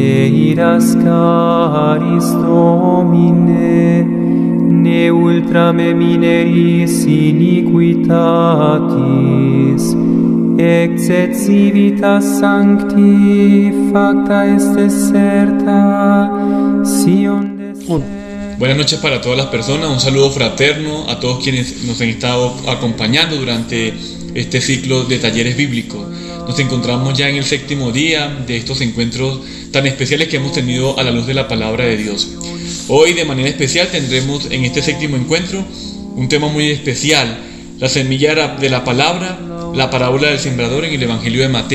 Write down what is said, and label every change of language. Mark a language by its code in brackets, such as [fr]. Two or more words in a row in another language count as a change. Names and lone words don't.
[la] Ne iras caris Domine, ne ultrame mineris iniquitatis, exet civitas sancti facta est deserta, Sion deserta. [es] Buenas noches para todas las personas, un saludo fraterno a todos quienes nos han estado acompañando durante este ciclo de talleres bíblicos. Nos encontramos ya en el 7º día de estos encuentros tan especiales que hemos tenido a la luz de la palabra de Dios. Hoy de manera especial tendremos en este 7º encuentro un tema muy especial, la semilla de la palabra, la parábola del sembrador en el Evangelio de Mateo.